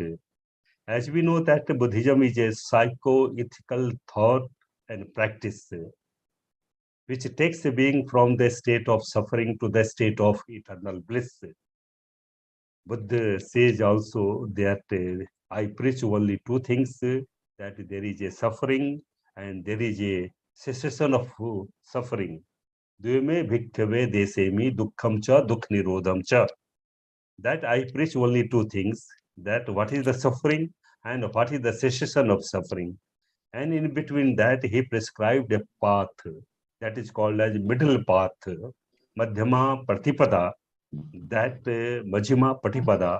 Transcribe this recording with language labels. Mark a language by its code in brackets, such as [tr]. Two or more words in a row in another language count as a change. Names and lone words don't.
[en] As we know that Buddhism is a psycho-ethical thought and practice which takes a being from the state of suffering to the state of eternal bliss. Buddha says also that I preach only two things, that there is a suffering and there is a cessation of suffering. [pi] Dvime bhikkhave desemi dukkham cha dukh nirodham cha. [en] That I preach only two things, that what is the suffering and what is the cessation of suffering. And in between that, he prescribed a path that is called as middle path, [sa] Madhyama Pratipada, [en] that [pi] Majjhima Patipada.